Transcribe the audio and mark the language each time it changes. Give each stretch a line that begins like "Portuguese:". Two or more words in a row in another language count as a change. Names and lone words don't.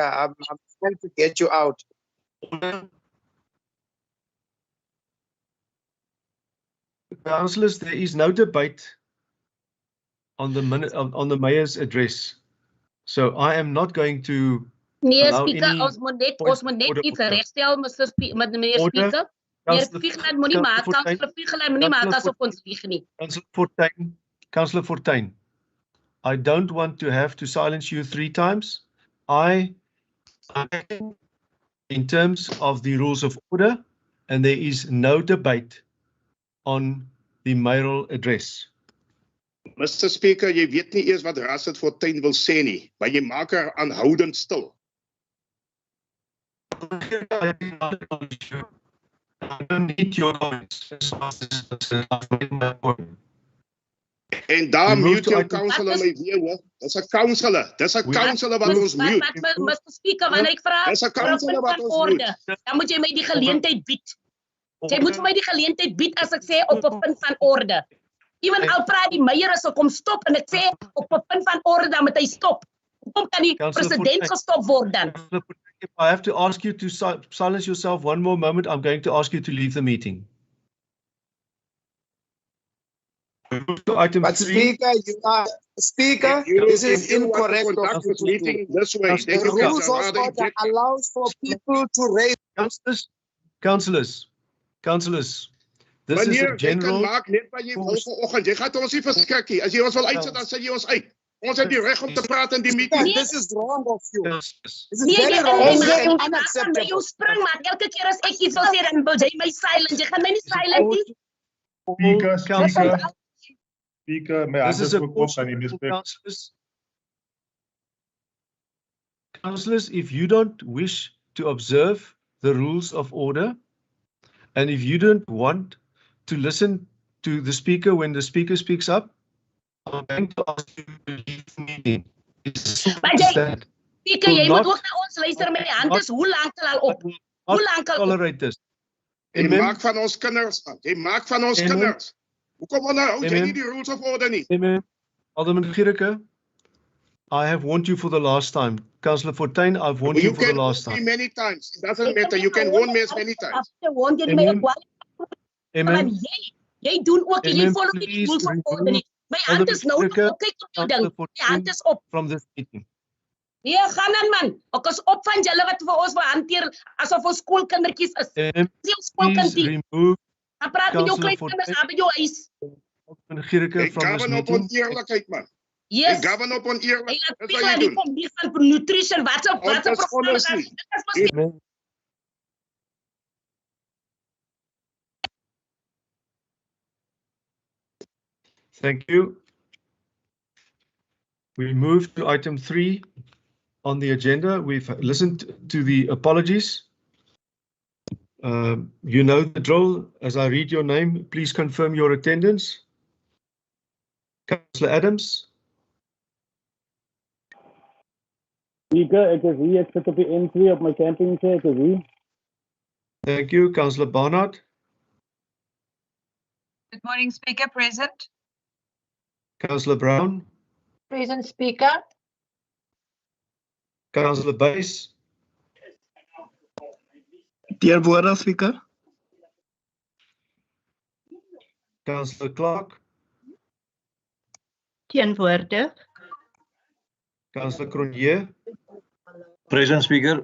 English: I'm trying to get you out. Councillors, there is no debate on the mayor's address, so I am not going to allow Speaker, any
Afrikaans: ons moet net iets regstel, meneer Speaker. Meneer Vigeland moenie maak, Councillor Vigeland moenie maak asof ons lieg nie.
English: Councillor Fortuin, I don't want to have to silence you 3 times. I am in terms of the rules of order, and there is no debate on the mayoral address. Mr. Speaker,
Afrikaans: jy weet nie eers wat Rasit Fortuin wil sê nie, maar jy maak haar aanhoudend stil.
English: I don't need your comments.
Afrikaans: En daar mute jou councillor my weer hoor. Dis 'n councillor. Dis 'n councillor wat ons mute.
English: Mr.
Afrikaans: Speaker, wanneer ek vra dan moet jy my die geleentheid bied. Jy moet vir my die geleentheid bied as ek sê op 'n punt van orde. Ewen al praat die meier as ek kom stop en ek sê op 'n punt van orde dan moet hy stop. Hoekom kan die president gestop word dan?
English: If I have to ask you to silence yourself one more moment, I'm going to ask you to leave the meeting. Item but 3. Speaker, this is incorrect. This way, the rules of order allows for people to raise. Councillors, this is a general.
Afrikaans: Jy gaan ons nie verskrik. As jy ons wil uitsit, dan sit jy ons uit. Ons het die reg om te praat in die meeting.
English: This is wrong of you. This is very wrong and unacceptable.
Afrikaans: Jy spring maar elke keer as ek iets wil sê dan wil jy my silent. Jy gaan my nie silent nie. Speaker, my hand is ook op aan die misbruik.
English: Councillors, if you don't wish to observe the rules of order, and if you don't want to listen to the speaker when the speaker speaks up, I'm going to ask you to leave the meeting. Speaker,
Afrikaans: jy moet ook na ons luister met die hand is hoe lank al op? Hoe lank al
English: tolerate this?
Afrikaans: Jy maak van ons kinders, jy maak van ons kinders. Hoekom hou jy nie die
English: rules of order
Afrikaans: nie?
English: Alderman Giereke, I have warned you for the last time. Councillor Fortuin, I've warned you for the last time. You can warn me many times. It doesn't matter. You can warn me as many times.
Afrikaans: Jy doen ook en jy follow die
English: rules of order
Afrikaans: nie. My hand is nou kyk op jou ding. My hand is op.
English: From this meeting.
Afrikaans: Ja, gaan dan man. Ek is op van julle wat vir ons wil hanteer asof ons skoolkindertjies is. Dis skoolkindie. Dan praat met jou klein kinders aan by jou huis.
English: Giereke from this meeting.
Afrikaans: Op eerlikheid man.
English: Yes.
Afrikaans: Govern op oneerlikheid. Dis wat jy doen. Die van nutrition, wat se
English: Thank you. We move to item 3 on the agenda. We've listened to the apologies. You know the drill. As I read your name, please confirm your attendance. Councillor Adams. Speaker,
Afrikaans: ek is hier. Ek sit op die N2 op my
English: camping chair.
Afrikaans: Ek is hier.
English: Thank you. Councillor Barnard. Good morning, Speaker. Present. Councillor Brown. Present, Speaker. Councillor Buys.
Afrikaans: Teenwoordig, Speaker.
English: Councillor Clark.
Afrikaans: Teenwoordig.
English: Councillor Cronje. Present, Speaker.